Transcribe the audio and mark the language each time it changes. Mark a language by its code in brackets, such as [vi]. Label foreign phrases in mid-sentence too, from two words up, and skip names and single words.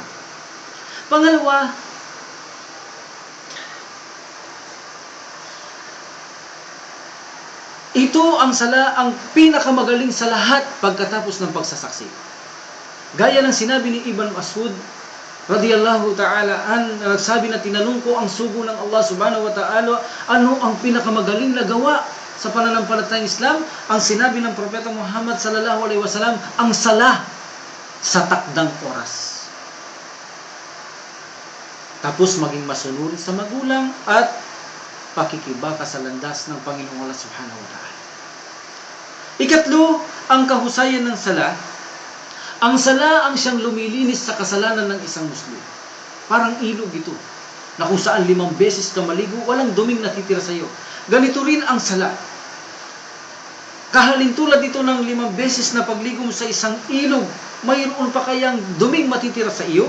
[tl] Pangalawa, ito ang sala ang pinakamagaling sa lahat pagkatapos ng pagsasaksi. Gaya ng sinabi ni Ibn Mas'ud, [ar] رضي الله تعالى [tl] nagsabi na tinanong ko ang sugo ng Allah [ar] سبحانه وتعالى, [tl] ano ang pinakamagaling na gawa sa pananampalatayang Islam? Ang sinabi ng Propeta Muhammad [ar] صلى الله عليه وسلم, [tl] ang sala sa takdang oras. Tapos maging masunod sa magulang at pakikibaka sa landas ng Panginoong Allah [ar] سبحانه وتعالى. [tl] Ikatlo, ang kahusayan ng sala. Ang sala ang siyang lumilinis sa kasalanan ng isang Muslim. Parang ilog ito, na kung saan 5 beses ka maligo, walang duming natitira sa iyo. Ganito rin ang sala. Kahalintulad dito ng 5 beses na pagligo mo sa isang ilog, mayroon pa kayang duming matitira sa iyo?